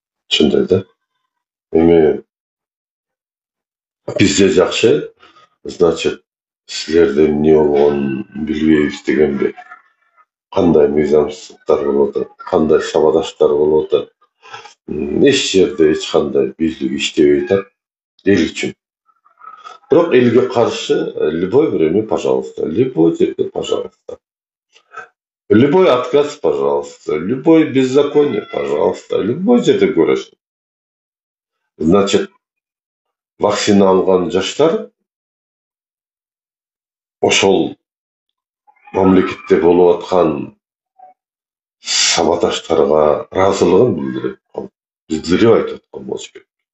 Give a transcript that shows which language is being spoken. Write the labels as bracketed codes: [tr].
[ky] Ушундай да. Эми Bizde жакшы, значит, силерде эмне болгонун билбейбиз дегенби. Кандай мыйзамсыздыктар болуп атат, кандай сабадаштар болуп атат. Эч жерде эч кандай бийлик иштебей атат эл үчүн. Бирок элге каршы [ru] любой [ky] бир эме, [ru] пожалуйста, любой [ky] жерде, [ru] пожалуйста. Любой отказ, пожалуйста. Любой беззаконие, пожалуйста. Любой [ky] жерде көрөсүң. Значит, вакцина алган жаштар ошол мамлекетте болуп аткан сабадаштарга ыраазылыгын билдирип айтып аткан болуш керек.